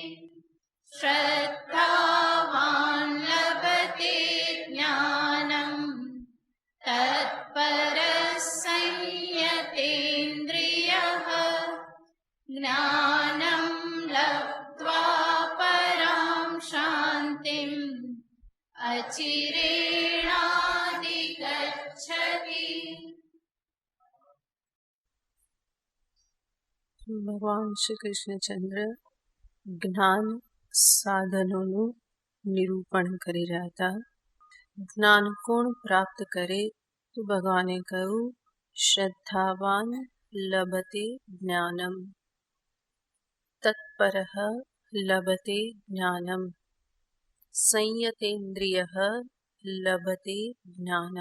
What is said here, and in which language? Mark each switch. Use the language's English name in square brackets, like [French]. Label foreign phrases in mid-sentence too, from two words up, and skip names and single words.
[Sanskrit] श्रद्धावान् लभते ज्ञानम् तत्परः संयतेन्द्रियः ज्ञानं लब्ध्वा परां शान्तिम् अचिरेणाधिगच्छति। [Gujarati] ભગવાન શ્રી કૃષ્ણચંદ્ર જ્ઞાન સાધનોનું નિરૂપણ કરી રહ્યા હતા. જ્ઞાન કોણ પ્રાપ્ત કરે તો ભગવાને કહ્યું [Sanskrit] શ્રદ્ધાવાન લભતે જ્ઞાનમ તત્પરઃ લભતે જ્ઞાનમ સંયતેન્દ્રિયઃ લભતે જ્ઞાનમ.